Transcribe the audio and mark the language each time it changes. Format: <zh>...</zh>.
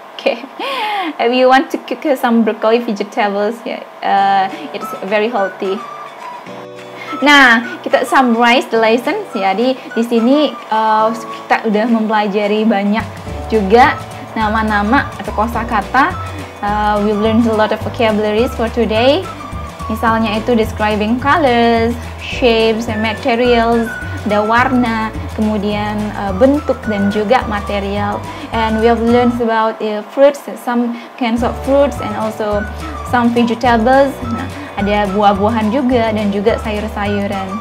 <en>Okay, if you want to cook some broccoli vegetables, it's very healthy.</en> <id>Nah, kita</id> <en>summarize the lessons</en> <id>ya. Di sini kita udah mempelajari banyak juga nama-nama atau kosakata.</id> <en>We've learned a lot of vocabularies for today.</en> <id>Misalnya itu</id> <en>describing colors, shapes, and materials,</en> <id>ada warna, kemudian bentuk dan juga material.</id> <en>And we have learned about fruits, some kinds of fruits, and also some vegetables.</en> <id>Nah, ada buah-buahan juga dan juga sayur-sayuran.</id>